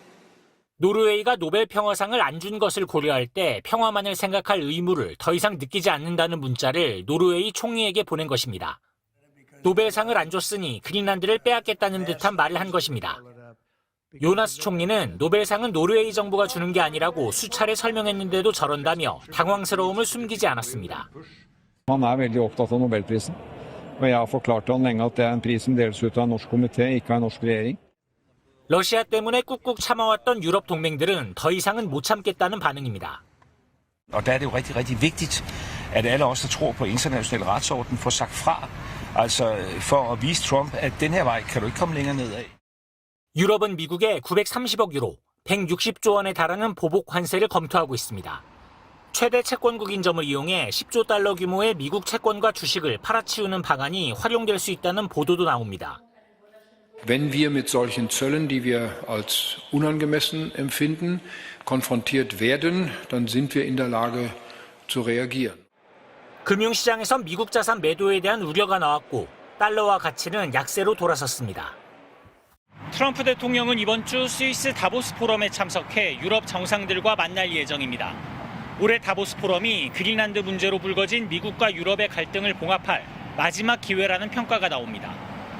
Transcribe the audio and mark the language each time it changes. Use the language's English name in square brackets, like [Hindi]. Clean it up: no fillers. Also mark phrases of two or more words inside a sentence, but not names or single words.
[Korean] 노르웨이가 노벨 평화상을 안 준 것을 고려할 때 평화만을 생각할 의무를 더 이상 느끼지 않는다는 문자를 노르웨이 총리에게 보낸 것입니다. 노벨상을 안 줬으니 그린란드를 빼앗겠다는 듯한 말을 한 것입니다. 요나스 총리는 노벨상은 노르웨이 정부가 주는 게 아니라고 수차례 설명했는데도 저런다며 당황스러움을 숨기지 않았습니다. [Norwegian] Han veldig opptatt av Nobelprisen, og jeg har forklart han lenge at det en pris som deles ut av en norsk komité, ikke av en norsk regjering. [Korean] 러시아 때문에 꾹꾹 참아왔던 유럽 동맹들은 더 이상은 못 참겠다는 반응입니다. [Danish] Og der er det jo rigtig, rigtig vigtigt, at alle os, der tror på international retsorden, får sagt fra. Altså for at vise Trump, at den her vej kan du ikke komme længere nedad. [Korean] 유럽은 미국에 930억 유로, 160조 원에 달하는 보복 관세를 검토하고 있습니다. 최대 채권국인 점을 이용해 10조 달러 규모의 미국 채권과 주식을 팔아치우는 방안이 활용될 수 있다는 보도도 나옵니다. [German] Wenn wir mit solchen Zöllen, die wir als unangemessen empfinden, konfrontiert werden, dann sind wir in der Lage zu reagieren. [Korean] 금융시장에선 미국 자산 매도에 대한 우려가 나왔고 달러와 가치는 약세로 돌아섰습니다. 트럼프 대통령은 이번 주 스위스 다보스 포럼에 참석해 유럽 정상들과 만날 예정입니다. 올해 다보스 포럼이 그린란드 문제로 불거진 미국과 유럽의 갈등을 봉합할 마지막 기회라는 평가가 나옵니다.